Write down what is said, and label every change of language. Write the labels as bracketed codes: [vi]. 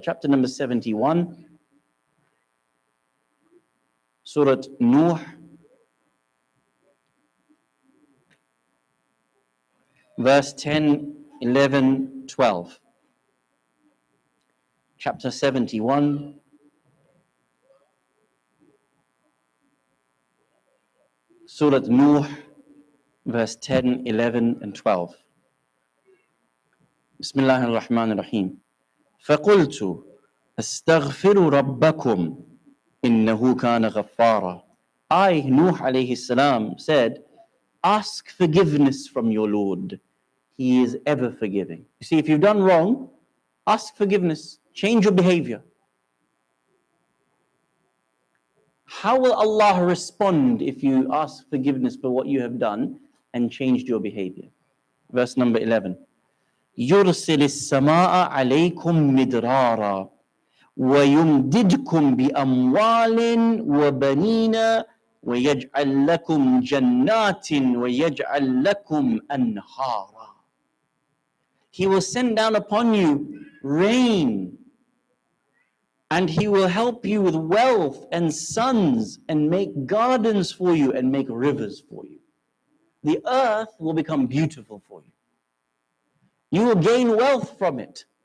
[en] Chapter number 71, Surah Nuh, verse 10, 11, 12. Chapter 71, Surah Nuh, verse 10, 11, and 12. [ar] بسم الله الرحمن الرحيم فقلت استغفروا ربكم إنه كان غفارا. [en] I, Nuh alayhi salam, said, ask forgiveness from your Lord. He is ever forgiving. You see, if you've done wrong, ask forgiveness. Change your behavior. How will Allah respond if you ask forgiveness for what you have done and changed your behavior? Verse number 11. [ar] يرسل السماء عليكم مدرارا ويمددكم بأموال وبنين ويجعل لكم جنات ويجعل لكم أنهارا. [en] He will send down upon you rain, and He will help you with wealth and sons and make gardens for you and make rivers for you. The earth will become beautiful for you. You will gain wealth from it.